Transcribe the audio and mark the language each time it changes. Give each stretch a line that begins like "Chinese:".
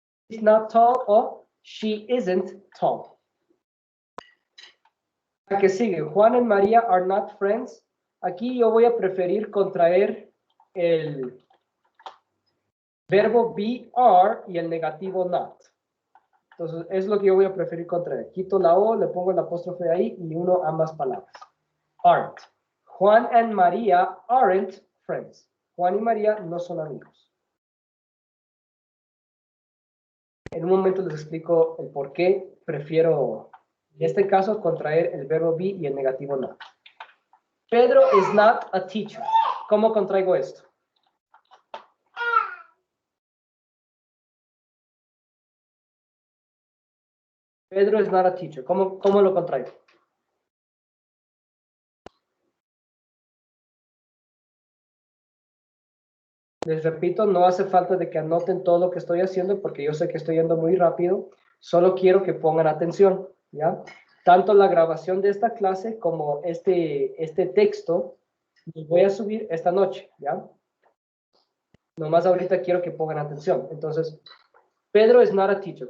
English: She's not tall o she isn't tall.
Spanish: La que sigue,
English: Juan and María are not friends.
Spanish: Aquí yo voy a preferir contraer el verbo be, are y el negativo not. Entonces, es lo que yo voy a preferir contraer. Quito la O, le pongo el apóstrofe ahí y uno ambas palabras.
English: Aren't. Juan and María aren't friends.
Spanish: Juan y María no son amigos. En un momento les explico el por qué prefiero, en este caso, contraer el verbo be y el negativo not.
English: Pedro is not a teacher.
Spanish: ¿Cómo contraigo esto?
English: Pedro is not a teacher.
Spanish: ¿Cómo lo contraigo? Les repito, no hace falta de que anoten todo lo que estoy haciendo porque yo sé que estoy yendo muy rápido. Solo quiero que pongan atención, ¿ya? Tanto la grabación de esta clase como este texto lo voy a subir esta noche, ¿ya? Nomás ahorita quiero que pongan atención. Entonces,
English: Pedro is not a teacher.